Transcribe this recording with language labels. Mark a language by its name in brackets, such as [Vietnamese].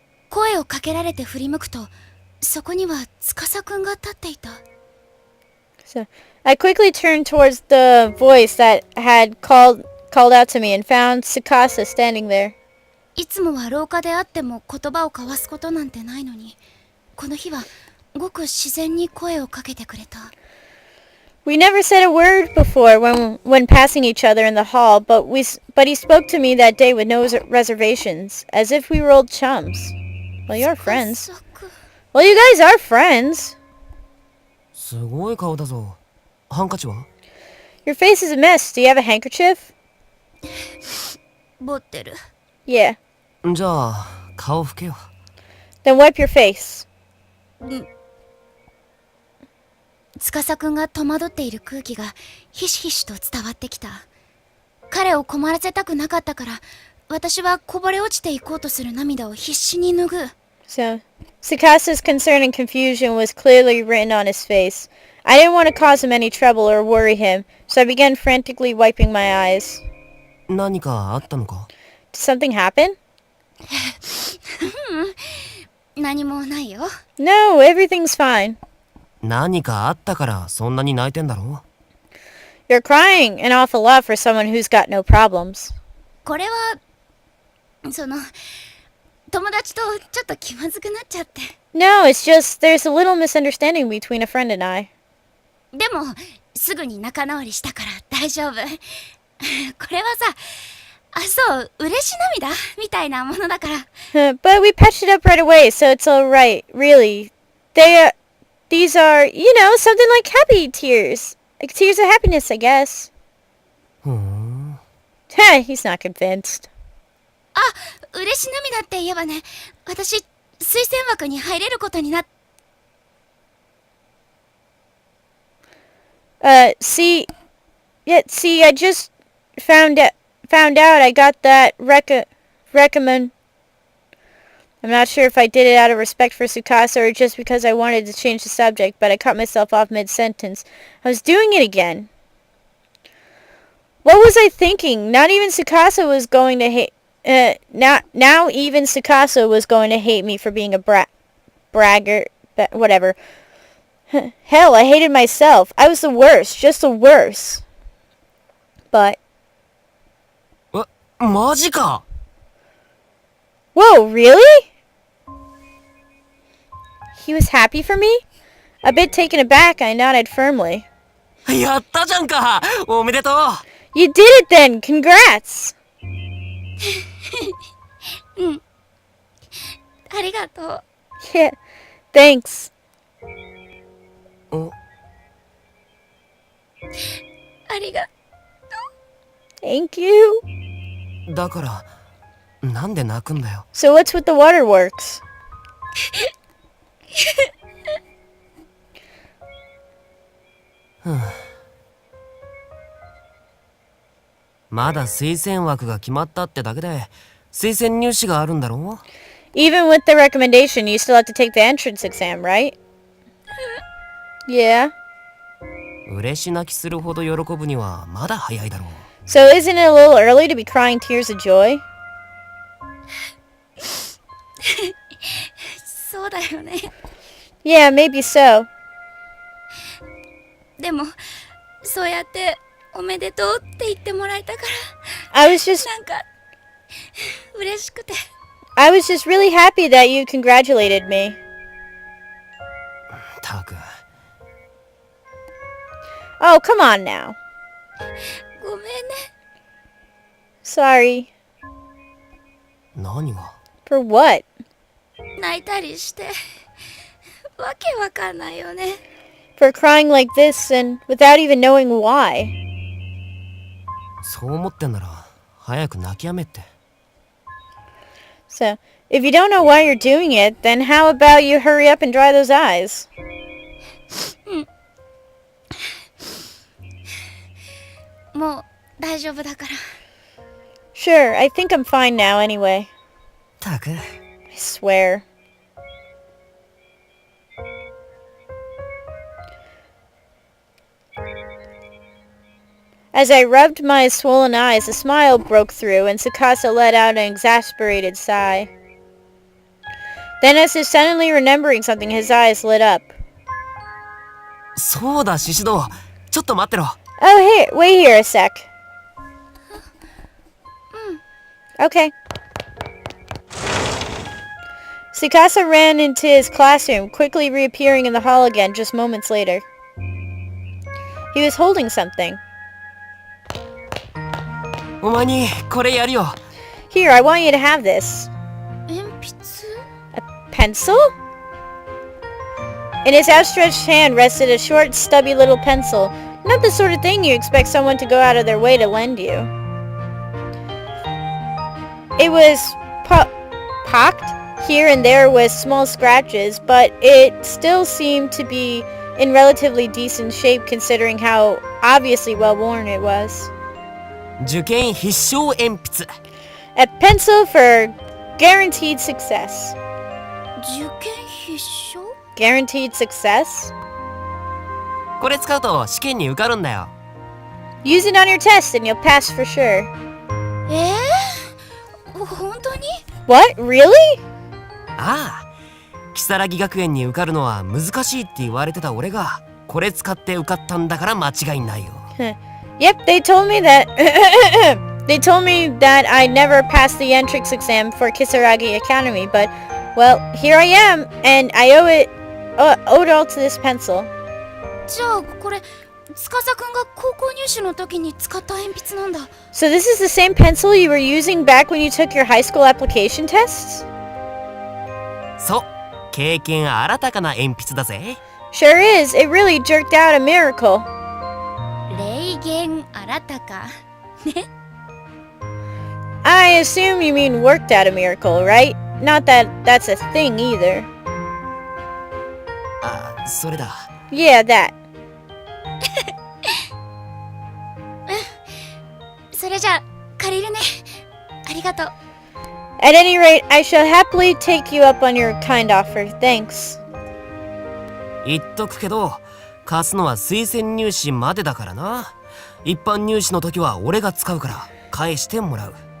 [Japanese] 声をかけられて振り向くと、そこには司くんが立っていた。 [English] So I quickly turned towards the voice that had called out to me and found Tsukasa standing there. [Japanese] いつもは廊下であっても言葉を交わすことなんてないのに、この日はごく自然に声をかけてくれた。 [English] We never said a word before when passing each other in the hall, but he spoke to me that day with no reservations, as if we were old chums. Well, you're friends. [Japanese] 司くん。 [English] Well, you guys are friends. [Japanese] すごい顔だぞ。ハンカチは？ [English] Your face is a mess. Do you have a handkerchief? [Japanese] 持ってる。 [English] Yeah. [Japanese] じゃあ顔拭けよ。 [English] Then wipe your face. [Japanese] 司くんが戸惑っている空気がひしひしと伝わってきた。彼を困らせたくなかったから、私はこぼれ落ちていこうとする涙を必死に拭う。 [English] So, Tsukasa's concern and confusion was clearly written on his face. I didn't want to cause him any trouble or worry him, so I began frantically wiping my eyes. [Japanese] 何かあったのか？ [English] Did something happen? [Japanese] 何もないよ。 [English] No, everything's fine. [Japanese] 何かあったからそんなに泣いてんだろ？ [English] You're crying an awful lot for someone who's got no problems. [Japanese] これは、友達とちょっと気まずくなっちゃって。 [English] No, it's just there's a little misunderstanding between a friend and I. [Japanese] でも、すぐに仲直りしたから大丈夫。これはさ、そう、嬉し涙みたいなものだから。 [English] But we patched it up right away, so it's all right. Really, these are, something like happy tears, like tears of happiness, I guess. [Japanese] ふーん。 [English] He's not convinced. [Japanese] 嬉し涙って言えばね、私、推薦枠に入れることになっ。 [English] See, I just found out I got that recommend. I'm not sure if I did it out of respect for Tsukasa or just because I wanted to change the subject, but I cut myself off mid-sentence. I was doing it again. What was I thinking? Not even Tsukasa was going to hate... now even Tsukasa was going to hate me for being a bragger... whatever. Hell, I hated myself. I was the worst. Just the worst. But... [Japanese] マジか [English] Whoa, really? He was happy for me? A bit taken aback, I nodded firmly. [Japanese] やったじゃんかおめでとう [English] You did it then! Congrats! [Japanese] ありがとう。 [English] Yeah, thanks. [Japanese] ありが [English] Thank you. [Japanese] だからなんで泣くんだよ [English] So what's with the waterworks? [Japanese] まだ推薦枠が決まったってだけで推薦入試があるんだろ [English] Even with the recommendation, you still have to take the entrance exam, right? Yeah. [Japanese] 嬉し泣きするほど喜ぶにはまだ早いだろう [English] So isn't it a little early to be crying tears of joy? [Japanese] そうだよね。 [English] Yeah, maybe so. [Japanese] でもそうやっておめでとうって言ってもらえたか [English] I was just [Japanese] らなんか嬉しくて。 [English] really happy that you congratulated me. [Japanese] たく [English] Oh, come on now. [Japanese] ごめんね。 [English] Sorry. [Japanese] 何が [English] For what? [Japanese] 泣いたりしてわけわかんないよね。 [English] For crying like this and without even knowing why. [Japanese] そう思ってんなら早く泣きやめって [English] So, if you don't know why you're doing it, then how about you hurry up and dry those eyes? [Japanese] もう大丈夫だから。 [English] Sure, I think I'm fine now anyway. [Japanese] たく [English] I swear. As I rubbed my swollen eyes, a smile broke through, and Tsukasa let out an exasperated sigh. Then, as if suddenly remembering something, his eyes lit up. [Japanese] そうだシシドちょっと待ってろ [English] Oh, here, wait here a sec. Okay. Tsukasa ran into his classroom, quickly reappearing in the hall again just moments later. He was holding something. [Japanese] お前にこれやるよ [English] Here, I want you to have this. [Japanese] 鉛筆？ [English] A pencil? In his outstretched hand rested a short, stubby little pencil. Not the sort of thing you expect someone to go out of their way to lend you. It was pocked here and there with small scratches, but it still seemed to be in relatively decent shape considering how obviously well worn it was. [Japanese] 受験必勝鉛筆 [English] A pencil for guaranteed success. [Japanese] 受験必勝？ [English] Guaranteed success? [Japanese] これ使うと試験に受かるんだよ [English] Use it on your test and you'll pass for sure. [Japanese] 本当に？ [English] What? Really? [Japanese] ああ如月学園に受かるのは難しいって言われてた俺がこれ使って受かったんだから間違いないよ [English] Yep, they told me that they told me that I never passed the entrance exam for Kisaragi Academy, but well, here I am, and I owe it all to this pencil. [Japanese] じゃあこれ司くんが高校入試の時に使った鉛筆なんだ。 [English] So this is the same pencil you were using back when you took your high school application tests? [Japanese] そう経験新たかな鉛筆だぜ [English] Sure is. It really jerked out a miracle. [Japanese] 霊言新たかね。 [English] I assume you mean worked out a miracle, right? Not that that's a thing either. [Japanese] あそれだ [English] Yeah, that. [Japanese] それじゃあ借りるね。ありがとう。 [English] At any rate, I shall happily take you up on your kind offer. Thanks. [Japanese] 言っとくけど貸すのは推薦入試までだからな一般入試の時は俺が使うから返してもらう。